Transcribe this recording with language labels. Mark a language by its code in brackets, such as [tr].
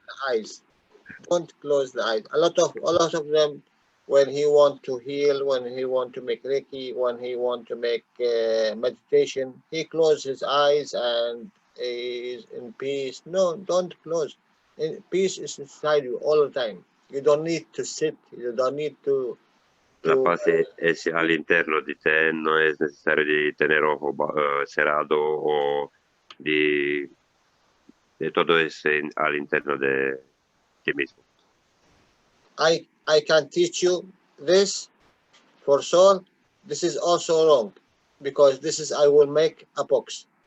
[en] Eyes. Don't close the eyes. A lot of them when he want to heal, when he want to make Reiki, when he want to make meditation, he close his eyes and is in peace. No, don't close. Peace is inside you all the time. You don't need to sit. You don't need to. [es] La paz es al interno de te, no es necesario de tener ojo cerrado o de todo es al interno de ti mismo. [en] I can teach you this for sure. This is also wrong because this is I will make a box.